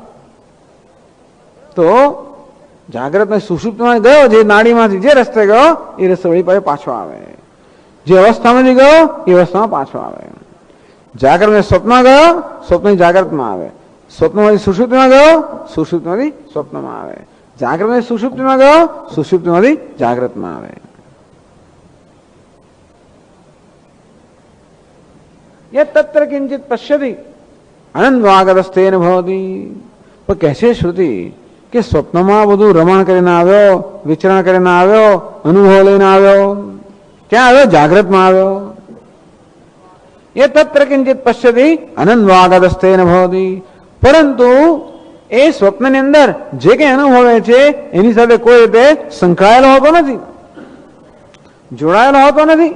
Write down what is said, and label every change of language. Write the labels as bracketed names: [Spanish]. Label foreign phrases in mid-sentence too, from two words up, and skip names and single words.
[Gujarati] તો જાગ્રત સુષુપ્તમાં ગયો જે નાડીમાંથી જે રસ્તે ગયો એ રસ્તે વળી પાછો આવે. જે અવસ્થામાંથી ગયો એ અવસ્થામાં પાછો આવે. જાગ્રત સ્વપ્નમાં ગયો સ્વપ્ન જાગ્રતમાં આવે. સ્વપ્નમાંથી સુષુપ્તિમાં ગયો સુષુપ્તમાંથી સ્વપ્નમાં આવે. જાગ્રત સુષુપ્તિમાં ગયો સુષુપ્તિમાંથી જાગ્રતમાં આવે. [Sanskrit] ये तत्र किंचित पश्यति अनन्वागतस्थेन भवति. [Hindi] पर कैसे श्रुति [Gujarati] કે સ્વપ્નમાં બધું રમણ કરીને આવ્યો, વિચરણ કરીને આવ્યો, અનુભવ લઈને આવ્યો, ક્યાં આવ્યો? જાગ્રતમાં આવ્યો. [Sanskrit] ए तत्र किंचित पश्यति अनन्वागतस्थेन भवति. [Gujarati] પરંતુ એ સ્વપ્નની અંદર જે કંઈ અનુભવે છે એની સાથે કોઈ રીતે સંકળાયેલો હોતો નથી, જોડાયેલો હોતો નથી.